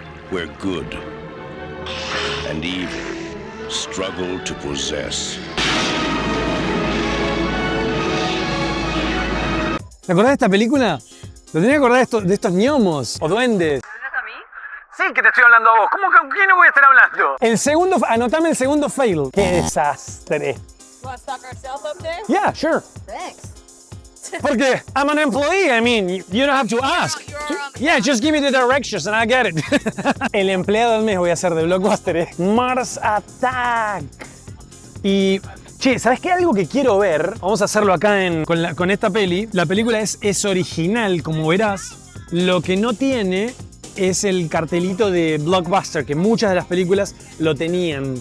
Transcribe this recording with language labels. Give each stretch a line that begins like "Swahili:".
English: Where good and evil struggle to possess.
Spanish: ¿Te acordás de esta película? ¿Te tenés que acordar de estos gnomos o duendes? ¿Me hablas a mí? Sí, que te estoy hablando a vos. ¿Cómo con quién no voy a estar hablando? El segundo, anotame el segundo fail. ¡Qué desastre!
English: You want to stock ourselves up there? Yeah, sure. Thanks.
Spanish: Porque
English: I'm an employee, I mean, you don't have to ask. Yeah, just give me the directions and I get it.
Spanish: El empleado del mes voy a hacer de Blockbuster, Mars Attack. Y, che, ¿sabes qué? Algo que quiero ver, vamos a hacerlo acá con esta peli. La película es original, como verás. Lo que no tiene es el cartelito de Blockbuster, que muchas de las películas lo tenían.